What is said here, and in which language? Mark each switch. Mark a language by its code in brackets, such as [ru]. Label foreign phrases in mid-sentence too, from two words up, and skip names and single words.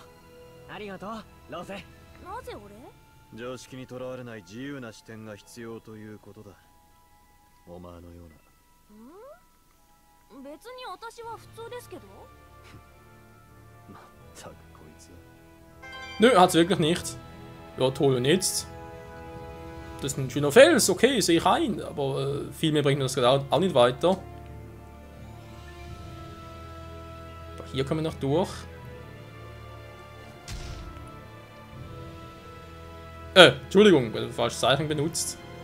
[ja] ありがとうロゼ。なぜ俺？常識にとらわれない自由な視点が必要ということだ。お前のような。別に私は普通ですけど。まったくこいつ。 [de] Nö, hat's wirklich nicht. Ja, toll und jetzt. Das ist ein schöner Fels, okay, sehe ich ein, aber viel mehr bringt das gerade auch nicht weiter. Aber hier kommen wir noch durch. Entschuldigung, falsches Zeichen benutzt.